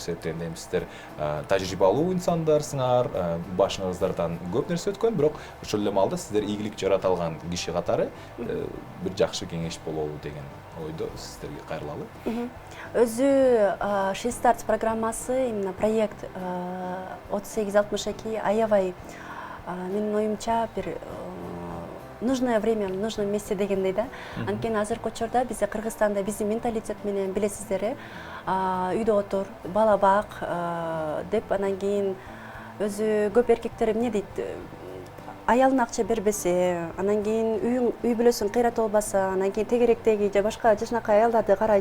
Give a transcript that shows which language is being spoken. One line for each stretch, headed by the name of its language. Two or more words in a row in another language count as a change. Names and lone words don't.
Kyrgyz: Себеп дегенде сиздер тажрыйбалуу инсандарсыңар, башыңыздардан көп нерсе өткөн, бирок ошол эле маалда сиздер ийгилик жарата алган киши катары бир жакшы кеңеш болобу деген ойдо сиздерге кайрылалы. Өзү She Starts программасы,
Russian: именно проект
Kyrgyz: 38-62 аябай менин оюмча бир
Russian: нужное время в нужном месте
Kyrgyz: дегендей да. Анткени азыркы учурда бизде Кыргызстанда биздин менталитет менен билесиздер, үйдө отур, бала бак деп, анан кийин өзү көп эркектер эмне дейт, аялына акча бербесе, анан кийин үй бүлөсүн кыйратып албаса, анан кийин тегеректеги же башка жакшынакай аялдарды карайт.